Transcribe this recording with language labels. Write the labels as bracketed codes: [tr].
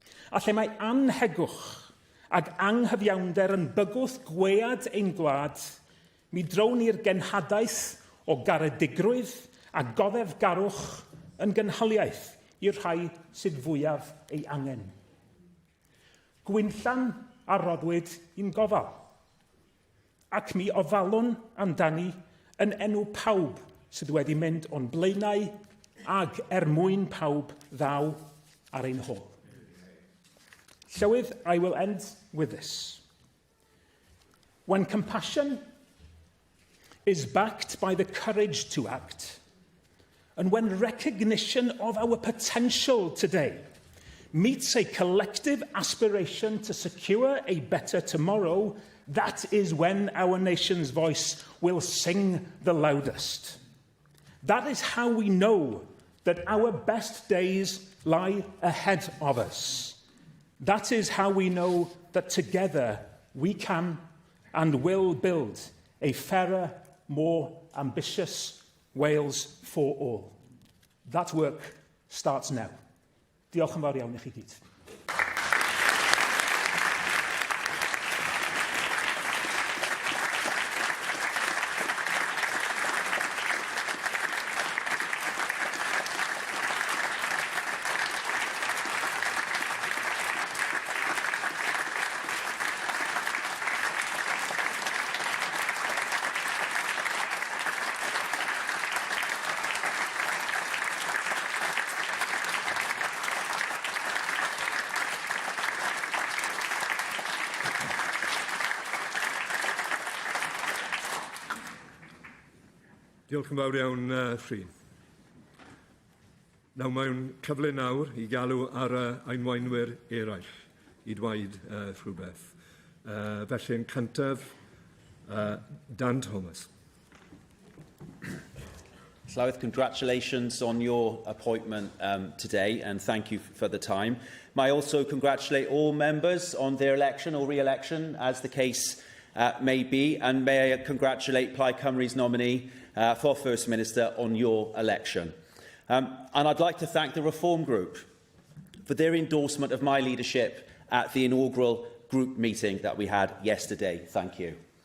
[cy] A lle mae anhegwch ac anghyfiawnder yn bygwth gwead ein gwlad, mi drown ni'r genhadaeth o garedigrwydd a goddefgarwch yn gynhaliaeth i'r rhai sydd fwyaf ei angen. Gwynllan a rodwyd i'n gofal, ac mi ofalwn amdani yn enw pawb sydd wedi mynd o'n blaenau ag mwyn pawb ddaw ar ein hôl. [en] Llywydd, I will end with this. When compassion is backed by the courage to act, and when recognition of our potential today meets a collective aspiration to secure a better tomorrow, that is when our nation's voice will sing the loudest. That is how we know that our best days lie ahead of us. That is how we know that together we can and will build a fairer, more ambitious Wales for all. That work starts now. [cy] Diolch yn fawr iawn i chi gyd. Diolch yn fawr iawn, Rhun. Nawr mae'n cyfle nawr I galw ar einwaenwyr eraill I dweud rhywbeth. Felly yn cyntaf, Dan Thomas. [en] Llywydd, congratulations on your appointment today, and thank you for the time. May I also congratulate all members on their election or re-election, as the case may be, and may I congratulate Plaid Cymru's nominee, for First Minister on your election. And I'd like to thank the Reform Group for their endorsement of my leadership at the inaugural group meeting that we had yesterday. Thank you.